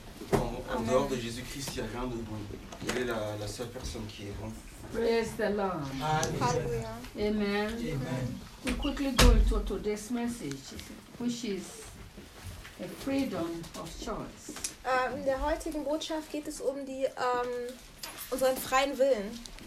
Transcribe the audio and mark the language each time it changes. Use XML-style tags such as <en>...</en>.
<fr>En dehors de Jésus-Christ, il n'y a rien de bon. Il est la seule personne qui est bon.</fr> <en>Praise the Lord. Hallelujah. Amen. Amen. We quickly go into today's message, which is the freedom of choice.</en> <de>In der heutigen Botschaft geht es um die unseren freien Willen.</de>